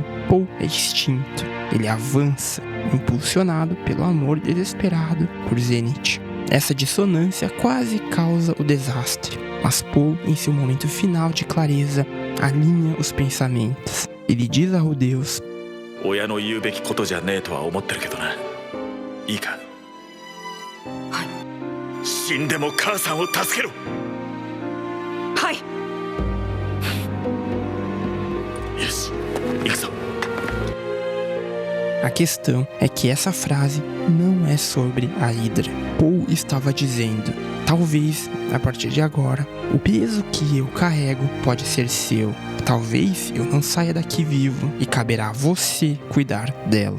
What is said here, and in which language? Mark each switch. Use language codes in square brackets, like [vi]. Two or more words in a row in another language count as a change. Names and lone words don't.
[pt] Paul é instinto, ele avança, impulsionado pelo amor desesperado por Zenith. Essa dissonância quase causa o desastre, mas Paul, em seu momento final de clareza, alinha os pensamentos. Ele diz ao Deus: [ja] 親の言うべきことじゃねえとは思ってるけどな。いいか。はい。死んでも母さんを助けろ。はい。よし、行くぞ。 [pt] A questão é que essa frase não é sobre a Hydra. Paul estava dizendo: talvez, a partir de agora, o peso que eu carrego pode ser seu. Talvez eu não saia daqui vivo e caberá a você cuidar dela.